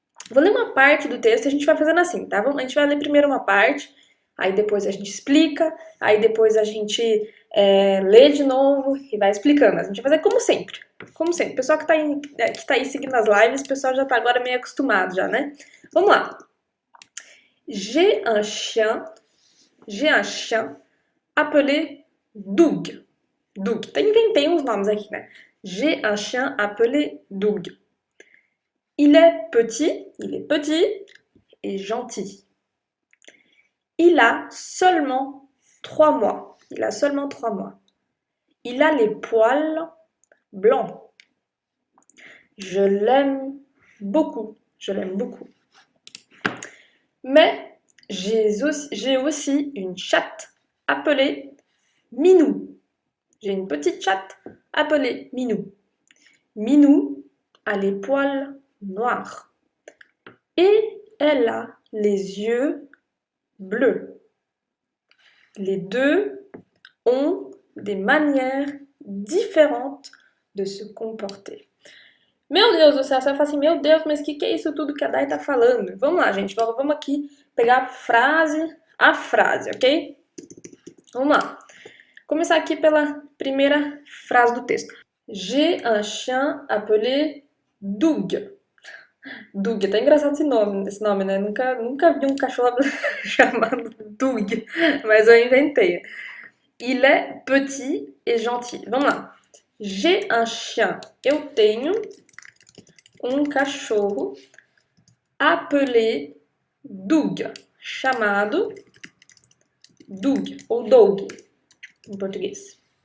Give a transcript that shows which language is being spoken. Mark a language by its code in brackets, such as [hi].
[pt] Vou ler uma parte do texto e a gente vai fazendo assim, tá? A gente vai ler primeiro uma parte, aí depois a gente explica, aí depois a gente lê de novo e vai explicando. A gente vai fazer como sempre. Como sempre. O pessoal que tá aí seguindo as lives, o pessoal já tá agora meio acostumado já, né? Vamos lá. [fr] J'ai un chien appelé Doug. Doug. [pt] Até inventei uns nomes aqui, né? [fr] J'ai un chien appelé Doug. Il est petit et gentil. Il a seulement 3 mois. Il a seulement 3 mois. Il a les poils blancs. Je l'aime beaucoup. Je l'aime beaucoup. Mais j'ai aussi une chatte appelée Minou. J'ai une petite chatte appelée Minou. Minou a les poils noirs et elle a les yeux bleus. Les deux ont des manières différentes de se comporter. [pt] Meu Deus do céu, você vai falar assim, meu Deus, mas o que é isso tudo que a Dai tá falando? Vamos lá, gente, vamos aqui pegar a frase, ok? Vamos lá. Começar aqui pela primeira frase do texto. [fr] J'ai un chien appelé Doug. [pt] Doug, até engraçado esse nome, né? Nunca vi um cachorro chamado Doug, mas eu inventei. [fr] Il est petit et gentil. [pt] Vamos lá. [fr] J'ai un chien. [pt] Eu tenho um cachorro appelé Doug, chamado Doug, ou Doug, em português.